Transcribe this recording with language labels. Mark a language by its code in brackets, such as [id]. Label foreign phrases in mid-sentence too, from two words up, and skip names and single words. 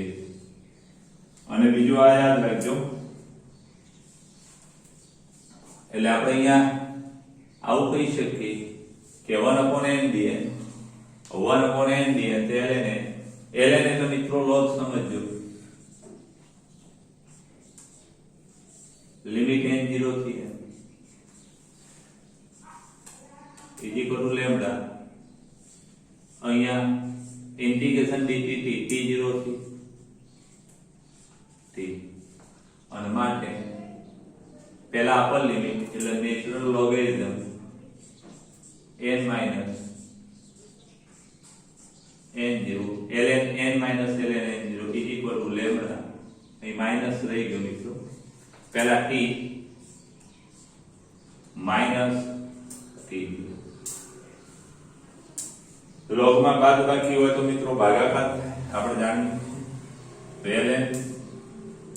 [gu] અને બીજું આ યાદ રાખજો એટલે આપણે અહીંયા આવું કહી શકીએ કે 1/n dn 1/n dn તે ln એટલે મિત્રો લોગ સમજજો લિમિટ n0 થી [en] n is equal to lambda [gu] અહીંયા ઇન્ટિગ્રેશન dt t0 થી [en] t [gu] અને માટે પહેલા [en] upper limit એટલે natural logarithm n minus n0 ln n minus ln n0 is equal to lambda. [gu] અહીં માઈનસ રહી ગયો મિત્રો, પહેલા t માઈનસ t લોગમાં બાદ બાકી હોય તો મિત્રો ભાગાકાર થાય આપણે જાણીએ.